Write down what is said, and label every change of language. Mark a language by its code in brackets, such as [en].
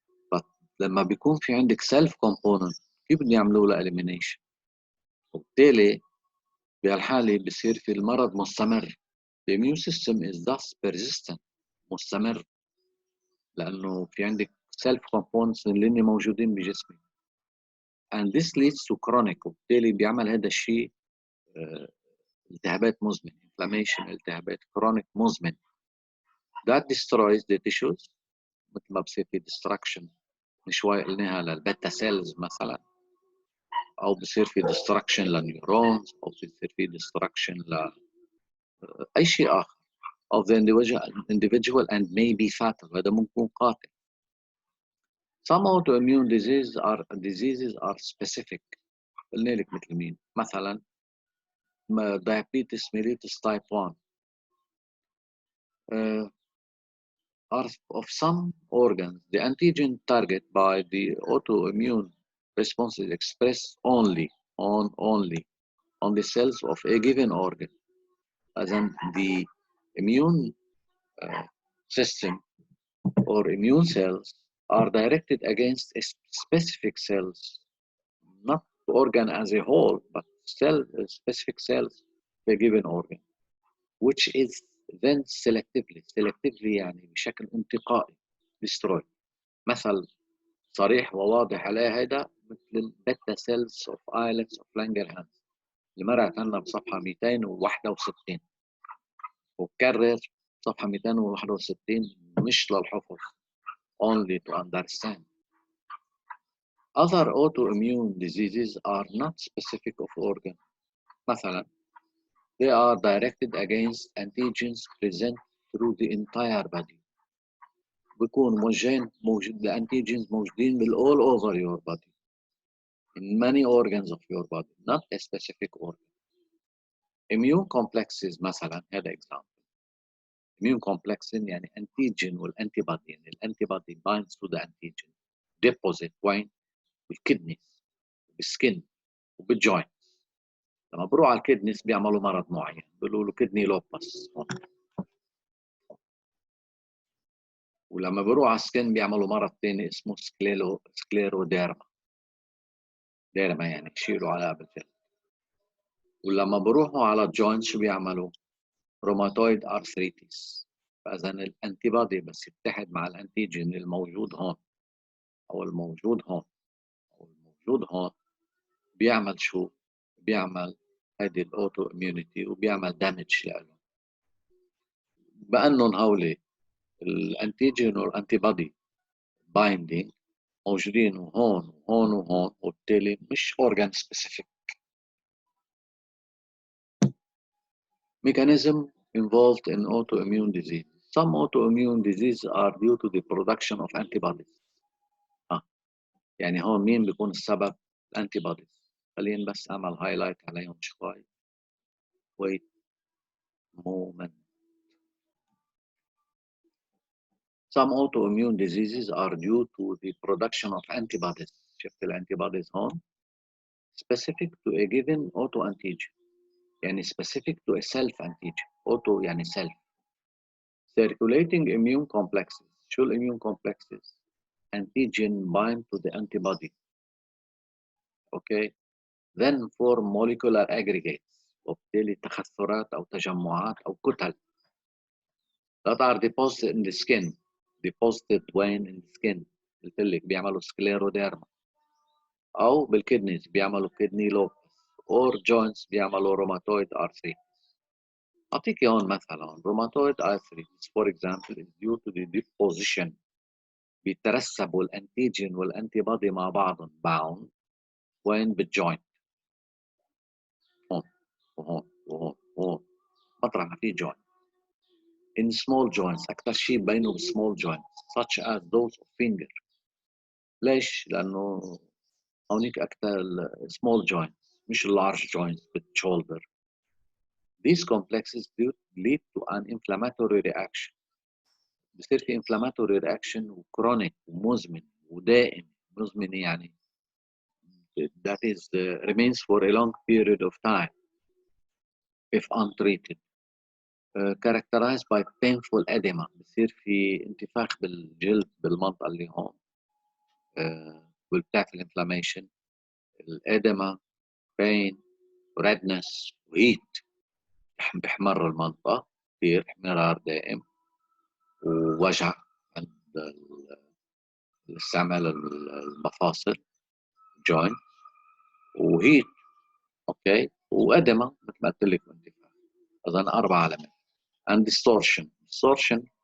[en] But [ar] لما بيكون في عندك self component كيف بدي يعملوا له elimination؟ وبالتالي بهالحالة بصير في المرض مستمر. [en] The immune system is thus persistent، [ar] مستمر، لأنه في عندك [en] self components [ar] اللي موجودين بجسمك. [en] And this leads to chronic، [ar] وبالتالي بيعمل هذا الشيء التهابات مزمنة، inflammation، التهابات chronic مزمن. [en] that destroys the tissues [ar] مثل ما بصير في destruction من شوي قلناها للبيتا سيلز مثلا، او بصير في destruction للنيورونز، او بصير في destruction لاي شيء اخر [en] of the individual and may be fatal. [ar] هذا ممكن يكون قاتل. [en] Some autoimmune diseases are specific. [ar] قلنا لك مثل مين؟ مثلا [en] diabetes mellitus type 1 are of some organs. The antigen target by the autoimmune response is expressed only on the cells of a given organ. As in the immune system or immune cells are directed against a specific cells, not organ as a whole, but specific cells of a given organ, which is then selectively [ar] يعني بشكل انتقائي [en] destroy. [ar] مثل صريح وواضح عليه هذا مثل [en] البيتا cells of islets of Langerhans [ar] اللي مرقت عنا بصفحه 261 وكرر صفحه 261 مش للحفظ [en] only to understand. Other autoimmune diseases are not specific of organ. مثلا they are directed against antigens present through the entire body. [ar] بيكون موجود الانتيجينز موجودين [en] all over your body in many organs of your body, not a specific organ. Immune complexes [ar] مثلا هذا [en] example. Immune complexes يعني antigen والantibody، [ar] يعني الانتيبادي [en] binds to the antigen deposit [ar] وين؟ بالكدنيز بالسكن وبالجوينتس. لما بروح على الكدنيز بيعملوا مرض معين بيقولوا له كدني لوبس، ولما بروح على السكن بيعملوا مرض ثاني اسمه سكليروديرما. ديرما يعني يشيلوا على بالجلد. ولما بروحوا على الجوينت شو بيعملوا؟ روماتويد ارثريتيس. فاذا الانتيبادي بس يتحد مع الانتيجين الموجود هون او الموجود هون او الموجود هون بيعمل شو؟ بيعمل هذه الاوتو اميونيتي وبيعمل دامج لهم. بانهم هولي الانتيجين والانتيبادي بايندينج موجودين هون وهون وهون، وبالتالي مش اورجان سبيسيفيك. [en] Mechanism involved in autoimmune disease. Some autoimmune diseases are due to the production of antibodies. [ar] يعني هون مين بيكون السبب؟ الانتيبوديز. خلينا بس اعمل هايلايت عليهم شوي. [en] Wait moment. Some autoimmune diseases are due to the production of antibodies. [ar] شفت الانتيبوديز هون؟ [en] Specific to a given autoantigen. يعني specific to a self antigen. Auto يعني self. Circulating immune complexes. [ar] شو الاميون [en] complexes؟ Antigen bind to the antibody. Okay. Then form molecular aggregates. [ar] وبالتالي تخثرات أو تجمعات أو كتل. [en] That are deposited in the skin. Deposited when in the skin. [ar] قلت لك بيعملوا سكليروديرما. أو بالكدنيز بيعملوا كدني لوبس. [en] Or joints بيعملوا rheumatoid arthritis. [ar] أعطيك هون مثلا روماتويد [en] arthritis for example is due to the deposition. [ar] بيترسبوا الانتيجين والانتيبادي مع بعضهم bound وين بالجوينت. هون وهون وهون وهون مطرح ما في جوينت. [en] In small joints [ar] أكثر شيء بينه بالسمول [en] joints such as those of finger. [ar] ليش؟ لأنه هونيك أكثر small joints مش large joints بالشولدر. [en] These complexes lead to an inflammatory reaction. [ar] بصير في inflammatory reaction وكرونيك ومزمن ودائم. مزمن يعني [en] that is remains for a long period of time if untreated. Characterized by painful edema. [ar] بصير في انتفاخ بالجلد بالمنطقة اللي هون والبتاعت الانفلاميشن. الادما pain redness وهيت بيحمر المنطقة كثير احمرار دائم ووجع عند استعمال المفاصل joint وهيت اوكي وادما مثل ما قلت لك انتفاخ. اظن 4 علامات. [en] and distortion